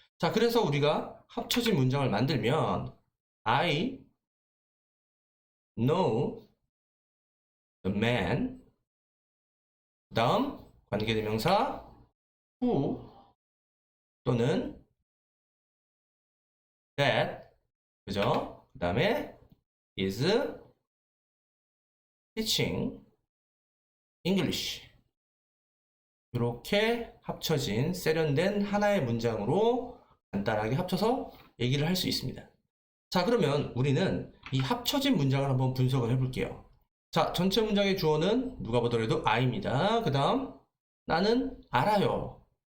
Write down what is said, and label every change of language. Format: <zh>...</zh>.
<ko>자, 그래서 우리가 합쳐진 문장을 만들면</ko> <en>I know the man,</en> <ko>그 다음 관계대명사 who 또는 that, 그죠? 그 다음에</ko> <en>is teaching English.</en> <ko>이렇게 합쳐진 세련된 하나의 문장으로 간단하게 합쳐서 얘기를 할 수 있습니다. 자, 그러면 우리는 이 합쳐진 문장을 한번 분석을 해볼게요. 자, 전체 문장의 주어는 누가 보더라도 I입니다. 그 다음 나는 알아요.</ko>